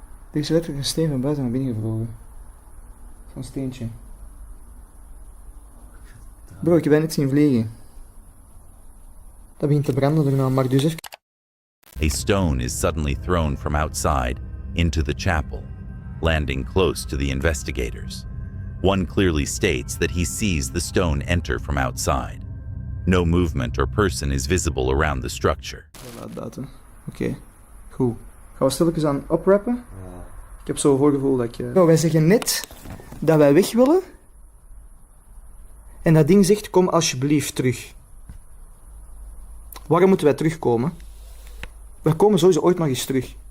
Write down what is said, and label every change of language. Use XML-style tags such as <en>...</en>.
<nl>Er is letterlijk een steen van buiten naar binnen gevlogen. Zo'n steentje. Bro, ik heb dat net zien vliegen. Dat begint te branden erna, maar dus even...</nl> <en>A stone is suddenly thrown from outside into the chapel, landing close to the investigators. One clearly states that he sees the stone enter from outside. No movement or person is visible around the structure.</en> <nl>Oké, goed. Gaan we stilletjes aan oprappen? Ja. Ik heb zo'n voorgevoel dat ik... Nou, wij zeggen net dat wij weg willen. En dat ding zegt, kom alsjeblieft terug. Waarom moeten wij terugkomen? We komen sowieso ooit nog eens terug.</nl>